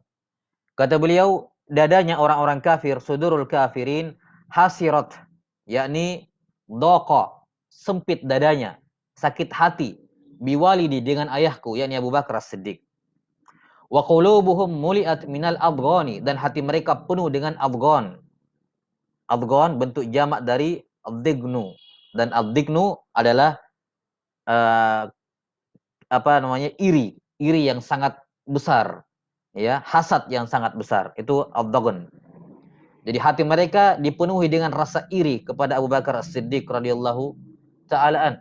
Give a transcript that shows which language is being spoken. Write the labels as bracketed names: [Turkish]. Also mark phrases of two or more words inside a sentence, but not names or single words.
[Indonesian] Kata beliau, dadanya orang-orang kafir, [Arabic] صدور الكافرين, [Indonesian] hasirat, yakni doqa, sempit dadanya, sakit hati, biwalidi dengan ayahku, yakni Abu Bakar As-Siddiq. [Arabic] وقلوبهم ملئت من الأضغان, [Indonesian] dan hati mereka penuh dengan adghan. Adghan bentuk jamak dari ad-dignu, dan ad-dignu adalah iri yang sangat besar, ya, hasad yang sangat besar, itu ad-daghn. Jadi hati mereka dipenuhi dengan rasa iri kepada Abu Bakar As-Siddiq [Arabic] رضي الله تعالى عن.